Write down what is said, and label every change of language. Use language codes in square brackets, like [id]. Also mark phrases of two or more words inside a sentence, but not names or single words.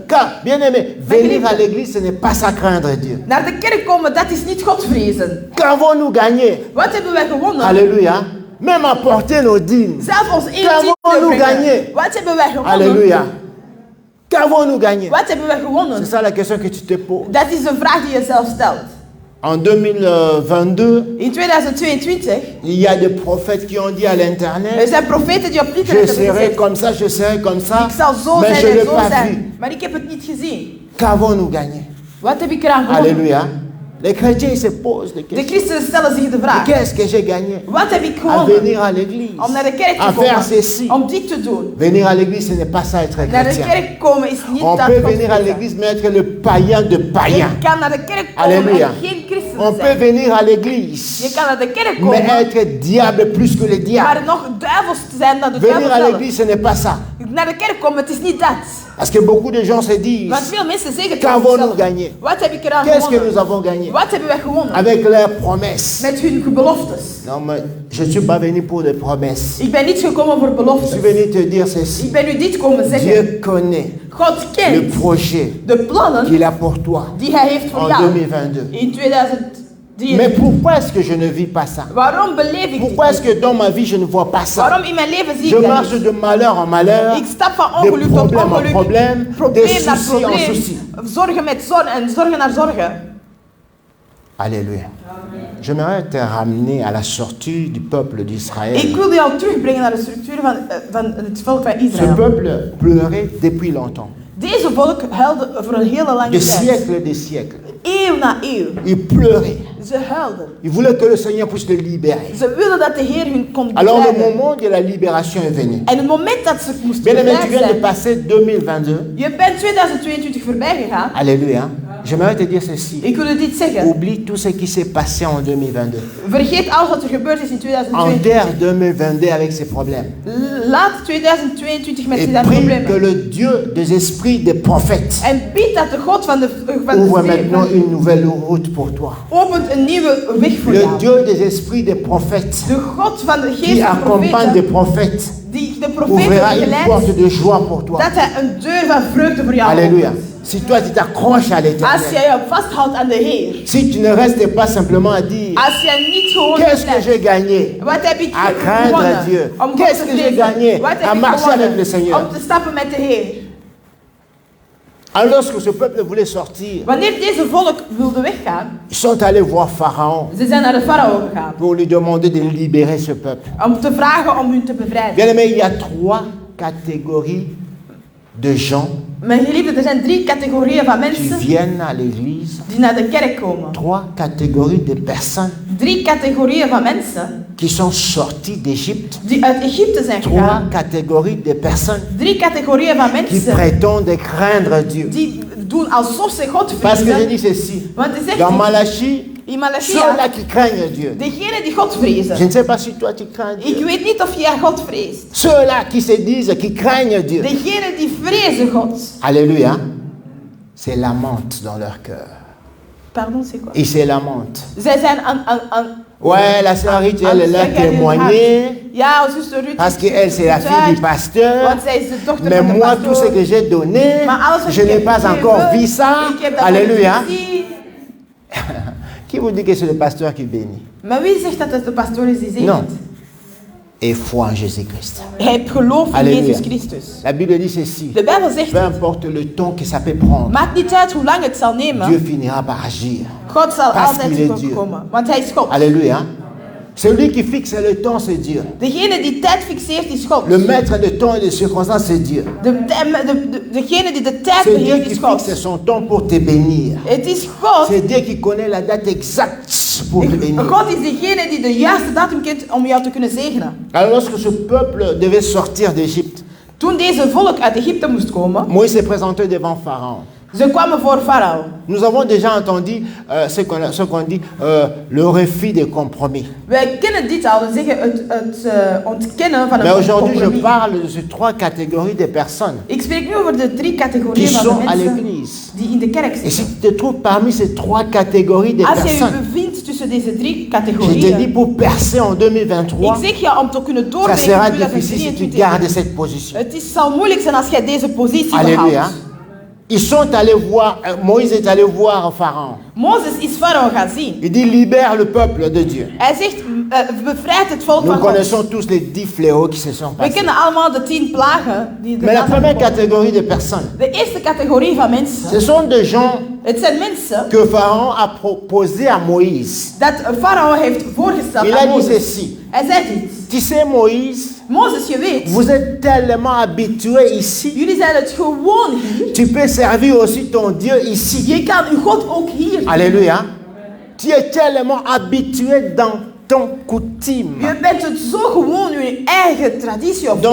[fr] Car, bien aimé, venir à l'église, ce n'est pas ça craindre Dieu. [nl] Naar de kerk komen, dat is niet God vrezen. [fr] Qu'avons-nous gagné? [nl] Wat hebben wij gewonnen? [fr] Alléluia. Même apporter nos dîmes. [nl] Zelf ons één [fr] Qu'avons-nous [nl] brengen. [fr] gagné? [nl] Wat hebben wij gewonnen? [fr] Alléluia. Qu'avons-nous gagné? [nl] Wat hebben wij [fr] C'est [nl] gewonnen? [fr] ça la question que tu te poses. [nl] Dat is een vraag die je zelf stelt. [fr] En 2022, [nl] In 2022, [fr] il y a des prophètes qui ont dit à [nl] er [fr] l'internet, [nl] zijn profeten die op [fr] je [nl] internet hebben [fr] serai [nl] gezegd, [fr] comme ça, je serai comme ça, [nl] ik zal zo [fr] mais je [nl] zijn [fr] ne [nl] en [fr] l'ai [nl] zo [fr] pas vu. [nl] zijn. Maar ik heb het niet gezien. [fr] Qu'avons-nous gagné? [nl] Wat heb ik eraan gewonnen? [fr] Alléluia. Les chrétiens ils se posent des [nl] De [fr] questions. [nl] christenen stellen zich de vraag. [fr] Qu'est-ce que j'ai gagné? [nl] Wat heb ik [fr] À [nl] gewonnen? [fr] venir à l'église. [nl] Om naar de kerk te [fr] À faire [nl] komen. [fr] ceci. [nl] Om dit te doen. [fr] Venir à l'église, ce n'est pas ça être [nl] Naar de [fr] chrétien. [nl] kerk komen is niet [fr] On [nl] dat [fr] peut [nl] God [fr] venir à [nl] vrezen. [fr] l'église, mais être le païen de païens. [nl] Je kan naar de kerk komen [fr] Alléluia. [nl] en geen christen [fr] On peut [nl] zijn. [fr] venir à l'église, [nl] Je kan naar de kerk [fr] mais [nl] komen, [fr] être diable plus que le diable. [nl] maar nog duivels te zijn dan de [fr] Venir [nl] duivel [fr] à [nl] zelf. [fr] l'église, ce n'est pas ça. [nl] Naar de kerk komen, het is niet dat. [fr] Parce que beaucoup de gens se disent, [nl] Want veel mensen zeggen tegen [fr] qu'avons-nous [nl] zichzelf, [fr] gagné? [nl] wat heb ik eraan [fr] Qu'est-ce que nous [nl] gewonnen? [fr] avons gagné? [nl] Wat hebben wij gewonnen? [fr] Avec leurs promesses. [nl] Met hun beloftes. [fr] Non, mais je ne suis pas venu pour des promesses. [nl] Ik ben niet gekomen voor [fr] Je [nl] beloftes. [fr] suis venu te dire ceci. [nl] Ik ben u dit komen zeggen. [fr] Dieu connaît [nl] God [fr] le [nl] kent [fr] projet [nl] de plannen [fr] qu'il a pour toi [nl] die hij heeft voor [fr] en [nl] jou [fr] 2022. [nl] in 2023. [fr] Mais pourquoi est-ce que je ne vis pas ça? [nl] Waarom beleef ik dit [fr] Pourquoi est-ce [nl] niet? [fr] que dans ma vie je ne vois pas ça? [nl] Waarom in mijn leven zie [fr] Je [nl] ik dat [fr] marche [nl] niet? [fr] de malheur en malheur, [nl] Ik stap van [fr] de [nl] ongeluk tot [fr] problème en [nl] ongeluk, [fr] problème, des [nl] probleem naar [fr] soucis en [nl] probleem, [fr] soucis. [nl] zorgen met zorgen en zorgen naar zorgen. [fr] Alléluia. J'aimerais te ramener à la sortie du peuple d'Israël. [nl] Ik wil jou terugbrengen naar de structuur van het volk van [fr] Ce [nl] Israël. [fr] peuple pleurait depuis longtemps. [nl] Deze volk huilde voor een hele lange [fr] De [nl] tijd. [fr] siècles et des siècles. [nl] Eeuw na eeuw. [fr] Ils pleuraient. [nl] Ze huilden. [fr] Ils voulaient que le Seigneur puisse les libérer. [nl] Ze wilden dat de Heer hun kon [fr] Alors le [nl] bevrijden. [fr] moment de la libération est venu. [nl] En het moment dat ze moesten [fr] Bien-aimé, tu [nl] bevrijd [fr] viens de [nl] zijn. [fr] passer 2022. [nl] Je bent 2022 voorbij gegaan. [fr] Alléluia. J'aimerais te dire ceci. [nl] Ik wil je dit zeggen. [fr] Oublie tout ce qui s'est passé en 2022. [nl] Vergeet alles wat er gebeurd is in 2022. [fr] Enterre 2022 avec ses problèmes. [nl] Laat 2022 met [fr] Et [nl] zijn [fr] prie que [nl] problemen. [fr] le Dieu des esprits des prophètes [nl] En bid dat de God van de [fr] ouvre maintenant une nouvelle route pour toi. [nl] opent een nieuwe weg voor [fr] Le [nl] jou. [fr] Dieu des esprits des prophètes [nl] De God van de [fr] qui [nl] geest van [fr] accompagne des [nl] profeten, [fr] prophètes [nl] die de profeten [fr] ouvrira une porte [nl] begeleidt, [fr] de joie pour toi. [nl] dat hij een deur van vreugde voor jou [fr] Alléluia. [nl] opent. [fr] Si toi tu t'accroches à [nl] Als [fr] l'éternel, [nl] jij je vasthoudt aan de Heer. [fr] si tu ne restes pas simplement à dire [nl] Als jij niet gewoon [fr] qu'est-ce que [nl] blijft. [fr] j'ai gagné [nl] Wat heb ik [fr] à craindre [nl] gewonnen? [fr] Dieu, [nl] Om God [fr] qu'est-ce [nl] te [fr] que j'ai [nl] vrezen. [fr] gagné [nl] Wat heb [fr] à [nl] ik [fr] marcher [nl] gewonnen? [fr] avec le Seigneur. [nl] Om te stappen met de Heer. [fr] Alors lorsque ce peuple voulait sortir, [nl] Wanneer deze volk wilde weggaan, [fr] ils sont allés voir Pharaon [nl] ze zijn naar de farao gegaan. [fr] pour lui demander de libérer ce peuple. [nl] Om te vragen om hun te bevrijden. [fr] Bien aimé, il y a 3 catégories de gens [nl] Mijn geliefden, er zijn 3 categorieën van [fr] qui [nl] mensen [fr] viennent à l'église, [nl] die naar de kerk komen. [fr] 3 catégories de personnes [nl] 3 categorieën van mensen [fr] qui sont sorties d'Égypte, [nl] die uit Egypte zijn [fr] 3 [nl] gegaan. [fr] catégories de personnes [nl] 3 categorieën van [fr] qui [nl] mensen [fr] prétendent craindre Dieu. [nl] die doen alsof ze God [fr] Parce que je [nl] vrezen. [fr] dis ceci, [nl] Want hij zegt [fr] dans Malachie, [nl] in Malachia, [fr] ceux-là qui craignent Dieu. [nl] degenen die God [fr] Je [nl] vrezen. [fr] ne sais pas si toi tu crains [nl] Ik [fr] Dieu. [nl] weet niet of jij God vreest. [fr] Ceux-là qui se disent, qui craignent Dieu. [nl] Degenen die vrezen God. [fr] Alléluia. C'est lamentent dans leur cœur. Pardon, c'est quoi? Ils se lamentent. [nl] Zij zijn aan [fr] Ouais, la sœur Ruth, elle est là [nl] zeggen in hun [fr] témoigner. [nl] hart. Ja, zuster Ruth. [fr] Parce qu'elle, c'est la fille du pasteur. [nl] Want zij is de dochter [fr] Mais [nl] van de [fr] moi, tout ce [nl] pastoor. [fr] que j'ai donné, [nl] Maar alles wat [fr] je [nl] ik [fr] n'ai [nl] heb [fr] pas [nl] gegeven, [fr] encore vu ça. [nl] ik heb dat nog [fr] Alléluia. [nl] niet gezien. [fr] Qui vous dit que c'est le pasteur qui bénit? [nl] Maar wie zegt dat het de pastoor is die [fr] Non. [nl] zegent? [fr] Et foi en Jésus-Christ. [nl] Hij heeft geloof in [fr] Alléluia. [nl] Jezus Christus. [fr] La Bible dit ceci. [nl] De Bijbel zegt, [fr] Peu importe le temps que ça peut prendre, [nl] maakt niet uit hoe lang het zal nemen. [fr] Dieu finira par agir. [nl] God zal [fr] Parce [nl] altijd [fr] qu'il est Dieu. [nl] komen, want hij is God. [fr] Alléluia. Celui qui fixe le temps, c'est Dieu. [nl] Degene die tijd fixeert is God. [fr] Le maître de temps et de circonstances, c'est Dieu. [nl] Degene die de tijd [fr] C'est Dieu [nl] beheert [fr] qui [nl] is God. [fr] fixe son temps pour te bénir. [nl] Het is God. [fr] C'est Dieu qui connaît la date exacte pour te bénir. [nl] God is degene die de juiste datum kent om jou te kunnen zegenen. [fr] Alors lorsque ce peuple devait sortir d'Égypte, [nl] Toen deze volk uit Egypte moest komen, [fr] Moïse s'est présenté devant Pharaon. [nl] ze kwamen voor Farao. [fr] Nous avons déjà entendu ce qu'on dit, le refus des compromis. [nl] Wij kennen dit al, we zeggen het ontkennen van [fr] Mais [nl] een [fr] aujourd'hui, je [nl] compromis. [fr] parle de ces 3 catégories de personnes [nl] Ik spreek nu over de 3 [fr] qui [nl] categorieën van [fr] sont [nl] de [fr] à [nl] mensen [fr] l'église. [nl] die in de kerk [fr] Et si [nl] zitten. [fr] tu te trouves parmi ces 3 catégories de [nl] Als je je [fr] personnes, [nl] bevindt tussen deze 3 [fr] je te dis [nl] categorieën, [fr] pour percer en [nl] ik [fr] 2023, [nl] zeg je om te kunnen [fr] ça [nl] doorbreken [fr] sera [nl] in [fr] difficile si tu [nl] 2023. [fr] gardes cette position. [nl] Het zal moeilijk zijn als jij deze positie [fr] Alléluia. [nl] behoudt. [fr] Ils sont allés voir, Moïse est allé voir Pharaon. [nl] Mozes is Farao gaan zien. [fr] Il dit libère le peuple de Dieu. [nl] Hij zegt, bevrijd het volk [fr] Nous [nl] van God. [fr] connaissons tous les 10 fléaux qui se sont [nl] We [fr] passés. [nl] kennen allemaal de 10 plagen die [fr] Mais la [nl] de [fr] première catégorie de personnes, [nl] De eerste categorie van mensen, [fr] ce sont des gens [nl] het zijn mensen [fr] que Pharaon a proposé à Moïse. [nl] dat Farao heeft voorgesteld [fr] Il a [nl] aan [fr] dit [nl] Mozes. [fr] ceci. [nl] Hij zei dit. [fr] Tu sais Moïse, [nl] Mozes, je weet, [fr] vous êtes tellement habitué ici. [nl] jullie zijn het gewoon hier. [fr] Tu peux servir aussi ton Dieu ici. [nl] Je kan uw God ook hier. [fr] Alléluia. Tu es tellement habitué dans ton coutume, [nl] Je bent het zo gewoon in je eigen traditie of